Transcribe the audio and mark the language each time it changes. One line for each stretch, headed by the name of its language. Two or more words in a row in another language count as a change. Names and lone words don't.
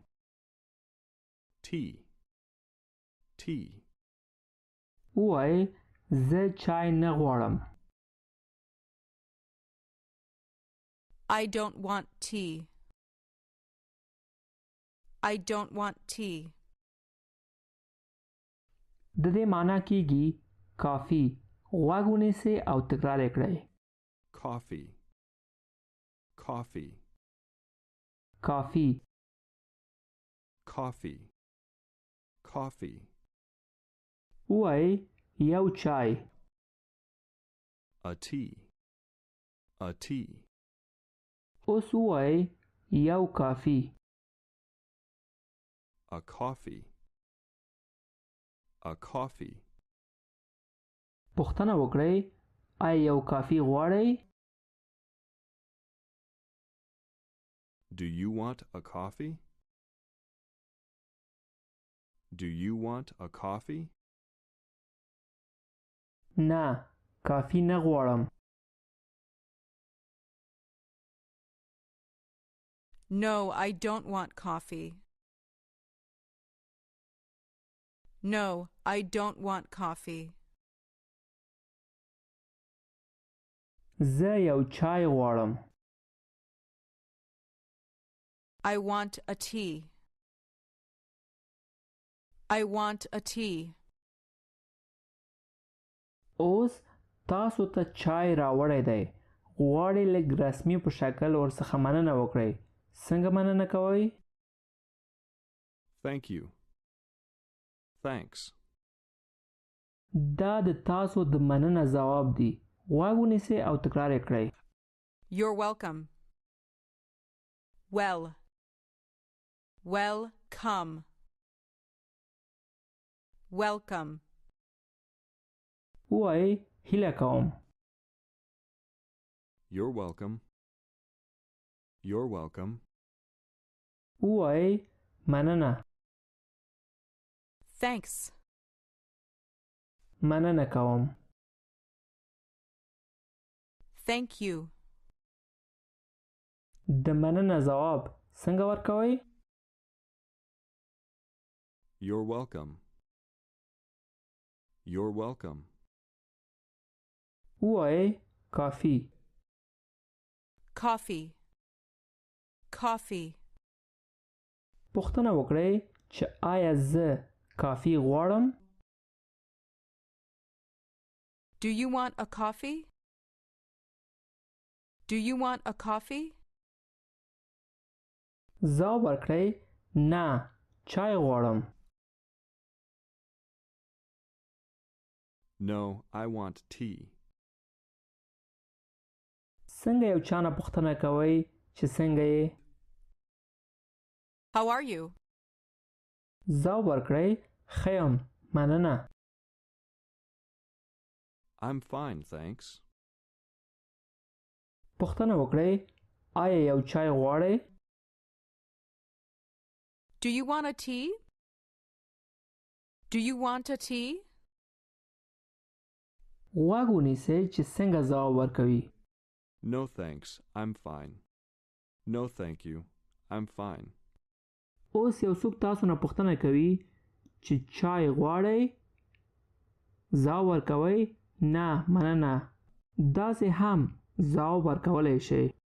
English: Tea. Tea.
Pashto: ووایئ زه چای نه غواړم.
English: I don't want tea. I don't want tea.
Pashto: د دې معنا کیږي کافي. غوږ ونیسئ او تکرار یې کړئ.
English: Coffee. Coffee.
Pashto: کافي.
English: Coffee. Coffee.
Pashto: ووایئ یو چای.
English: A tea. A tea.
Pashto: اوس ووایئ یو کافي.
English: A coffee. A coffee.
Pashto: پوښتنه وکړئ آیا یو کافي غواړئ؟
English: Do you want a coffee? Do you want a coffee?
Pashto: نه کافي نه غواړم.
English: No, I don't want coffee. No, I don't want coffee.
Pashto: زه یو چای غواړم.
English: I want a tea. I want a tea.
Pashto: اوس تاسو ته چای راوړی دی. غواړئ لږ رسمي په شکل ورڅخه مننه وکړئ. څنګه مننه کوئ؟
English: Thank you. Thanks.
Pashto: دا د تاسو د مننه ځواب دی. غوږ ونیسئ او تکرار یې کړئ.
English: You're welcome. Well. Welcome. Welcome.
Pashto: ووایئ هیله کوم.
English: You're welcome. You're welcome.
Pashto: ووایئ مننه.
English: Thanks.
Pashto: مننه کوم.
English: Thank you.
Pashto: د مننه ځواب څنګه ورکوئ؟
English: You're welcome. You're welcome.
Pashto: ووایئ کافي.
English: Coffee. Coffee.
Pashto: پوښتنه وکړئ چې آیا زه کافي غواړم؟
English: Do you want a coffee? Do you want a coffee?
Pashto: ځواب ورکړئ نه چای غواړم.
English: No, I want tea.
Pashto: څنګه یو چا نه پوښتنه کوئ چې څنګه یې؟
English: How are you?
Pashto: ځواب ورکړئ ښه یم مننه.
English: I'm fine, thanks.
Pashto: پوښتنه وکړئ آیا یو چای غواړئ؟
English: Do you want a tea? Do you want a tea?
Pashto: غوږ ونیسئ چې څنګه ځواب ورکوي.
English: No, thanks. I'm fine. No, thank you. I'm fine.
Pashto: اوس یو څوک تاسو نه پوښتنه کوي چې چای غواړئ؟ ځواب ورکوئ نه مننه. داسې هم ځواب ورکولی شئ.